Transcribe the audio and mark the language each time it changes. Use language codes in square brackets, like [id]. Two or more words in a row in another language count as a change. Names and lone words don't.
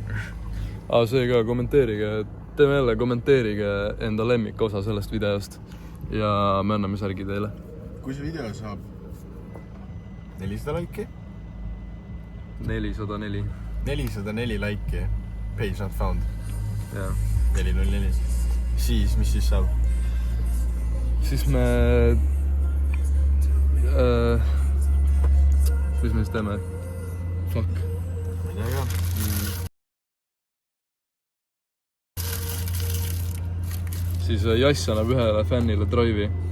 [et] See ka, kommenteerige, teeme jälle, kommenteerige enda lemmik osa sellest videost ja me anname särgi teile. Kui see video saab 400 laiki? 404. 404 laiki, [en] page not found. [et] Jaa. 404. Siis, mis siis saab? Siis me... mis me siis teeme? Fuck. Ma ei tea ka. Siis Jass annab ühele fännile drive'i.